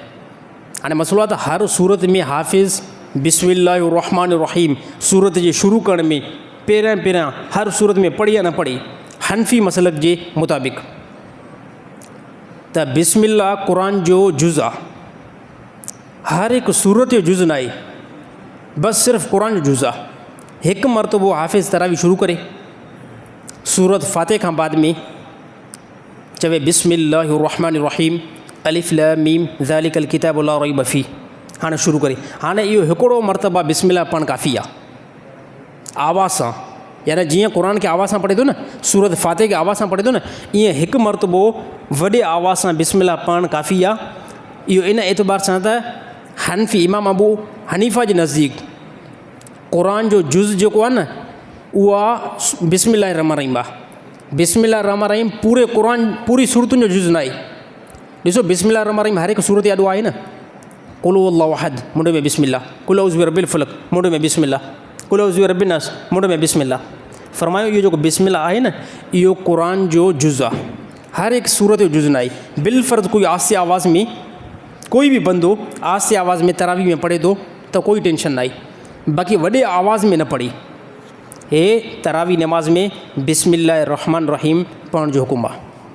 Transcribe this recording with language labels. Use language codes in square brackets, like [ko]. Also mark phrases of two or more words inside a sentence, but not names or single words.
[sd] हाणे मसइलो आहे त हर सूरत में हाफ़िज़ बिस्मिल्लाहिर्रहमानिर्रहीम सूरत जे शुरू करण में पहिरियां हर सूरत में पढ़ी या न पढ़ी, हनफ़ी मसलक जे मुताबिक़ त बिस्मिल्लाह क़ुर जो जुज़ आहे, हर हिकु सूरत जो जुज़ न आहे, बसि सिर्फ़ु क़ुर जो जुज़ आहे। हिकु मरतबो हाफ़िज़ तरावी शुरू करे सूरत फ़ातिह खां बाद में चवे [ar] بسم الله الرحمن الرحيم الم ذلك الكتاب لا ريب فيه, [sd] हाणे शुरू करे। हाणे इहो हिकिड़ो मरतबा बिस्मिल्लाह पढ़णु काफ़ी आहे आवाज़ सां, यानी जीअं क़ुर खे आवाज़ सां पढ़े थो न, सूरत फ़ातिह खे आवाज़ सां पढ़े थो न, ईअं हिकु मरतबो वॾे आवाज़ सां बिस्मिल्लाह पढ़णु काफ़ी आहे। इहो इन एतबार सां त हनफ़ी इमाम अबू हनीफ़ा जे नज़दीक क़ुर जो जुज़ जेको आहे न उहा बिस्मिल्लाहिर्रहमानिर्रहीम आहे। बिस्मिल्लाहिर्रहमानिर्रहीम पूरे क़ुर पूरी सूरतुनि जो जुज़ न आहे। ॾिसो बिस्मिल्लाहिर्रहमानिर्रहीम हर हिकु सूरत यादो आहे न, [ar] قل هو الله أحد [sd] मुंड में बिस्मिल्लाह, [ar] قل أعوذ برب الفلق [sd] मुंड में बिस्मिल्लाह, [ar] قل أعوذ برب الناس [sd] मुंड में बिस्मिल्लाह। फरमायो इहो जेको बिस्मिल्लाह आहे न इहो क़ुर जो जुज़ आहे, हर हिकु सूरत जो जुज़ न आहे। बिलफ़र्ज़ कोई आस्ते आवाज़ में, कोई बि बंदो आस्ते आवाज़ में तरावी में पढ़े थो त कोई टेंशन न आहे, बाक़ी वॾे आवाज़ में न पढ़ी। हे तरावी नमाज़ में बिस्मिल्लाहिर्रहमानिर्रहीम पढ़ण जो हुकुम आहे।